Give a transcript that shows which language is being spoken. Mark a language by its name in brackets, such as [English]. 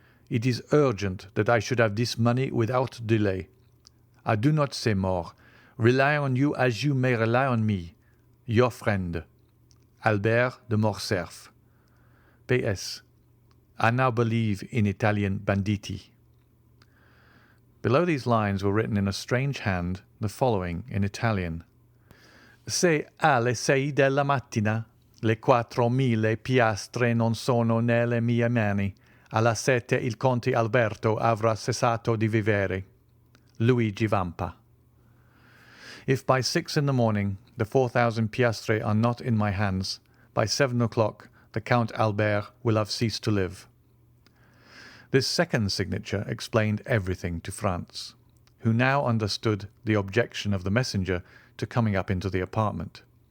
[English] It is urgent that I should have this money without delay. I do not say more. Rely on you as you may rely on me. Your friend, Albert de Morcerf. P.S. I now believe in Italian banditti." Below these lines were written in a strange hand the following in Italian: [Italian] "Se alle 6 della mattina le 4.000 piastre non sono nelle mie mani, alla 7 il conte Alberto avrà cessato di vivere. Luigi Vampa." [English] If by 6 in the morning the 4,000 piastre are not in my hands, by 7 o'clock the Count Albert will have ceased to live. This second signature explained everything to Franz, who now understood the objection of the messenger to coming up into the apartment.